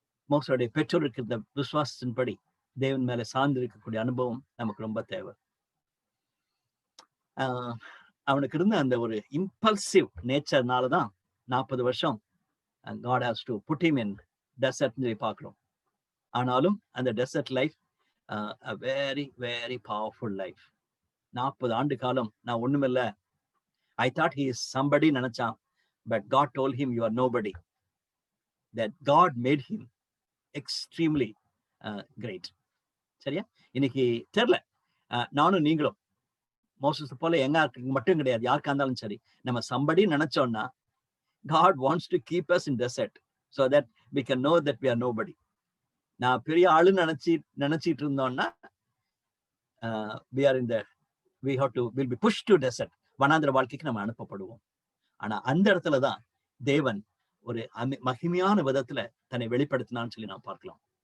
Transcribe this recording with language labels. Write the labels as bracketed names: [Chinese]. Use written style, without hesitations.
[Tamil] மோசஸுடைய பெற்றோர் இருக்கிற விசுவாசத்தின்படி தேவன் மேல சார்ந்து இருக்கக்கூடிய அனுபவம் நமக்கு ரொம்ப தேவை. அவனுக்கு இருந்த அந்த ஒரு இம்பல்சிவ் நேச்சர்னாலதான் 40 வருஷம் [English] God has to put him in desert [Tamil] பார்க்கிறோம். ஆனாலும் அந்த dessert life [English] a very very powerful life. [Tamil] 40 ஆண்டு காலம் நான் ஒண்ணுமில்ல, [English] I thought he is somebody [Tamil] நினைச்சான். [English] But God told him you are nobody. That God made him extremely great. [Tamil] சரியா? இன்னைக்கு தெரியல, நானும் நீங்களும் மோசஸ் போல எங்க மட்டும் கிடையாது, யாருக்கா இருந்தாலும் சரி, [English] நம்ம somebody நினைச்சோம்னா God wants to keep us in desert so that we can know that we are nobody. [Tamil] நான் பெரிய ஆளு நினைச்சிட்டு இருந்தோம்னா [English] we'll be pushed to desert. [Tamil] வனாந்திர வாழ்க்கைக்கு நம்ம அனுப்பப்படுவோம். ஆனா அந்த இடத்துலதான் தேவன் ஒரு மகிமையான விதத்துல தன்னை வெளிப்படுத்தினான்னு சொல்லி நாம் பார்க்கலாம்.